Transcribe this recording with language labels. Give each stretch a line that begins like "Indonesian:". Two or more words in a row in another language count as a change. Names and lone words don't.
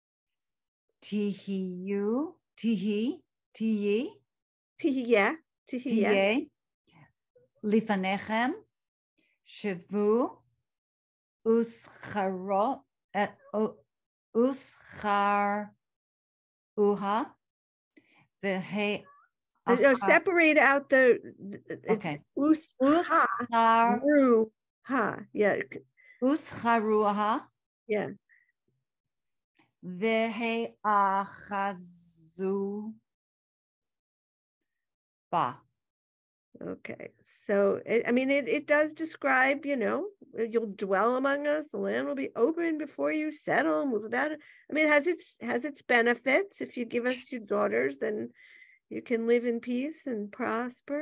Hebrew: תהיה לפניכם שבו, Uha,
English: separate out the okay.
Hebrew: Uscharuha. Yeah. Uscharuha.
English: Yeah.
Hebrew: והאחזו בה.
English: Okay, so it does describe, you'll dwell among us. The land will be open before you settle. Move about it. It has its benefits. If you give us your daughters, then you can live in peace and prosper.